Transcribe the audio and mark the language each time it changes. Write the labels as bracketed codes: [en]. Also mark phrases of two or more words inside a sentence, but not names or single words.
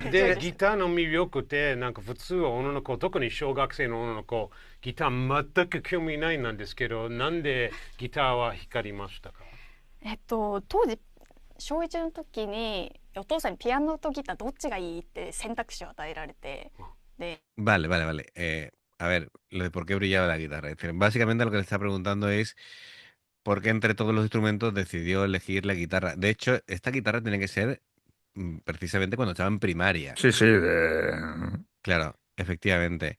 [ja] でギターの魅力ってなんか普通は女の子特に小学生の女の子ギター全く興味ないなんですけどなんでギターは光りましたか？当時小1の時にお父さんにピアノとギターどっちがいいって選択肢を与えられてで [es] Vale, vale, vale. A ver, lo de por qué brillaba la guitarra. Es decir, básicamente lo que le está preguntando es por qué entre todos los instrumentos decidió elegir la guitarra. De hecho, esta guitarra tiene que ser precisamente cuando estaba en primaria. Sí, sí, Claro, efectivamente.